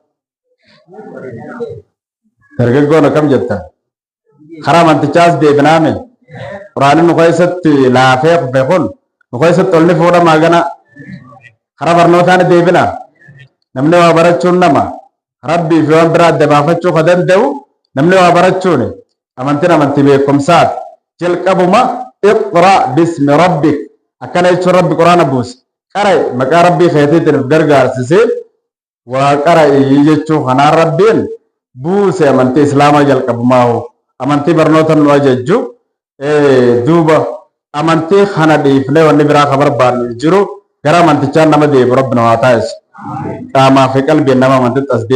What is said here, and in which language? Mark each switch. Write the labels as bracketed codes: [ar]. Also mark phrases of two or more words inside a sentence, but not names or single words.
[om] dargaggoon akkam jettan karaa amantichaas deebinaame quraanni nu keessatti laafee kufe kun nu keessatti olni fuudhamaa gana karaa barnootaan deebina namni waa barachuun nama rabbii fi waan biraa adda baafachuu ka danda'u namni waa barachuun amantiin amantii beekumsaati jalqabuma [ar] اقرأ باسم ربك [om] akkana jechuun rabbi quraana buuse qara'i maqaa rabbii keetiitiin gargaarsisee waa qara'i jechuu kanaan rabbiin buuse amantii islaamaa jalqabumaa amantii barnoota nu ajajju duuba amantii kana dhiifnee wanni biraa ka barbaannu jiru gara amantichaan nama deebu rabbi nu haa taasisu qaamaa fi qalbiin nama amantitti as